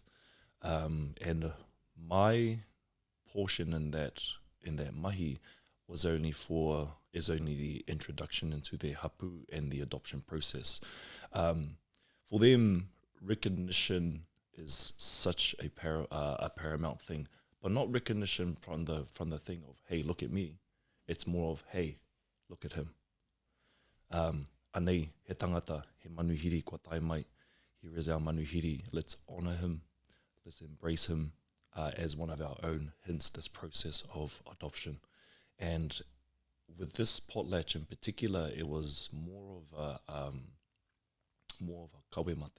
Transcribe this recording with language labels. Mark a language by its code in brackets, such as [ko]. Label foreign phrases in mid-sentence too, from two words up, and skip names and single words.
[en] And my portion in that mahi is only the introduction into their hapu and the adoption process. For them, recognition is such a paramount thing, but not recognition from the thing of, hey, look at me. It's more of, hey, look at him. [mi] Anei, he tangata, he manuhiri kua tai mai. [en] Here is our manuhiri. Let's honour him. Let's embrace him as one of our own. Hence this process of adoption. And with this potlatch in particular, it was more of a kawemate.